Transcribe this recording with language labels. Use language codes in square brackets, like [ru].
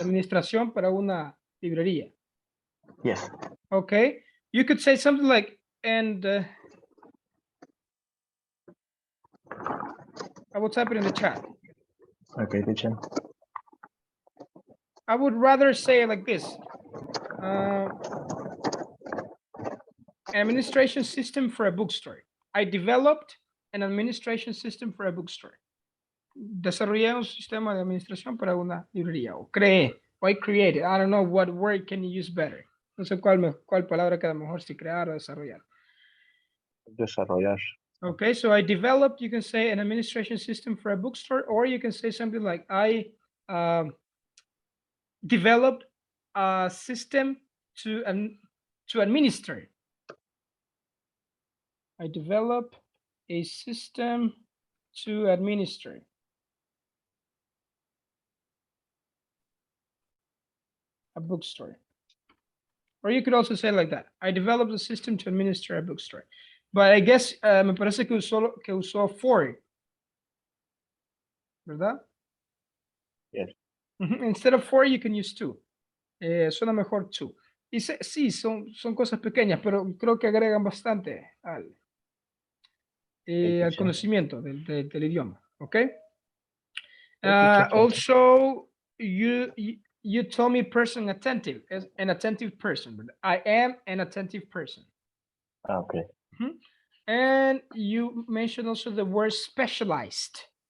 [es] administración para una librería. [en] Yes. Okay, you could say something like, and I will type it in the chat. Okay, teacher. I would rather say it like this. Administration system for a bookstore. I developed an administration system for a bookstore. [es] Desarrollé un sistema de administración para una librería. O creé. O [en] I created. I don't know what word can you use better. [es] No sé cuál palabra queda mejor si crear o desarrollar. Desarrollar. [en] Okay, so I developed, you can say an administration system for a bookstore, or you can say something like I developed a system to administer. I develop a system to administer. A bookstore. Or you could also say like that. I developed a system to administer a bookstore. But I guess [es] me parece que usó for. ¿Verdad? [en] Yes. Instead of for, you can use to. [es] Suena mejor [en] to. [es] Y sí, son cosas pequeñas, pero creo que agregan bastante al conocimiento del idioma. [en] Okay? Also, you told me person attentive, as an attentive person. But I am an attentive person. Okay. And you mentioned also the word specialized.